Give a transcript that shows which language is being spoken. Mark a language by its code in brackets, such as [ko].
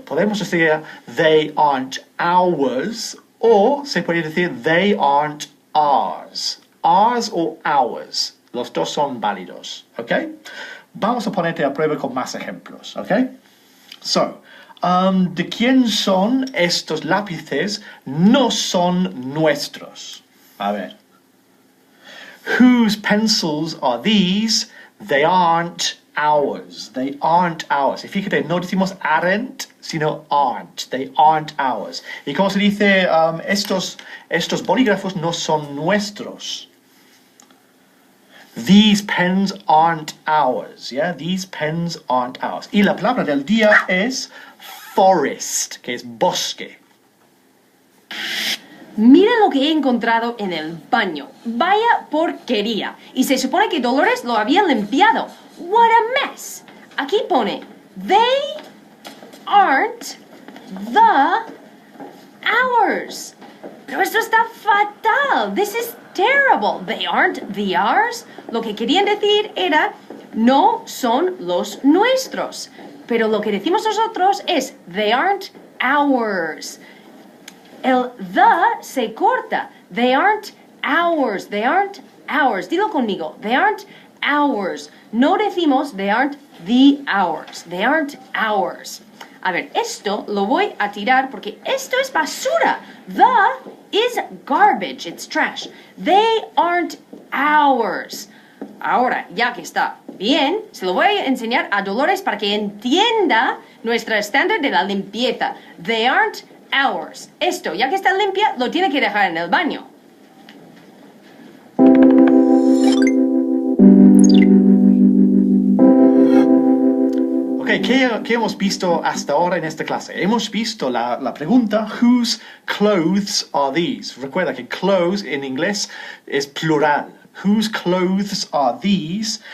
[es] Podemos decir [en] they aren't ours [es] o se puede decir they aren't ours. Ours o ours. Los dos son válidos, ¿ok? Vamos a ponerte a prueba con más ejemplos, ¿ok? So, ¿de quién son estos lápices? No son nuestros. A ver. [en] Whose pencils are these? They aren't ours. They aren't ours. [es] Y fíjate, no decimos [en] aren't, sino aren't. They aren't ours. [es] ¿Y cómo se dice? Estos bolígrafos no son nuestros. [en] These pens aren't ours, yeah? These pens aren't ours. [es] Y la palabra del día es forest, que es bosque. Mira lo que he encontrado en el baño. Vaya porquería. Y se supone que Dolores lo había limpiado. [en] What a mess. [es] Aquí pone, [en] they aren't the ours. [es] Pero esto está fatal. [en] This is terrible. They aren't the ours. [es] Lo que querían decir era, no son los nuestros. Pero lo que decimos nosotros es, [en] they aren't ours. El the [es] se corta. [en] They aren't ours. They aren't ours. [es] Dilo conmigo. [en] They aren't ours. [es] No decimos [en] they aren't the ours. They aren't ours. [es] A ver, esto lo voy a tirar porque esto es basura. [en] The is garbage. It's trash. They aren't ours. [es] Ahora, ya que está bien, se lo voy a enseñar a Dolores para que entienda nuestro estándar de la limpieza. [en] They aren't ours. [es] Esto, ya que está limpia, lo tiene que dejar en el baño. Ok, ¿qué hemos visto hasta ahora en esta clase? Hemos visto la pregunta, [en] whose clothes are these? [es] Recuerda que clothes en inglés es plural. [en] Whose clothes are these?